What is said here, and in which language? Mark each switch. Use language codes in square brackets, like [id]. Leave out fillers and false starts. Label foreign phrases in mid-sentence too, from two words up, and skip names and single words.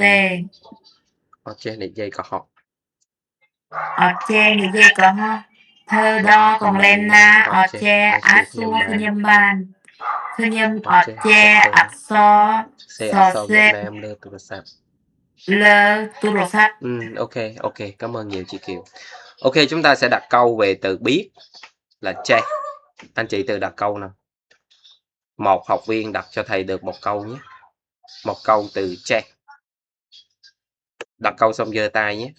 [km] អត់ចេះនិយាយកុហក អត់ចេះនិយាយកុហកធ្វើដល់កន្លែងណាអត់ចេះអាចសួរខ្ញុំបានខ្ញុំអត់ចេះអក្សរ សេអក្សរវៀតណាមលើទូរស័ព្ទ លើទូរស័ព្ទ [vi] ok cảm ơn nhiều chị Kiều. Ok chúng ta sẽ đặt câu về từ biết là che. Anh chị tự đặt câu nào. Một học viên đặt cho thầy được một câu nhé. Một câu từ che. Đặt câu xong giơ tay nhé.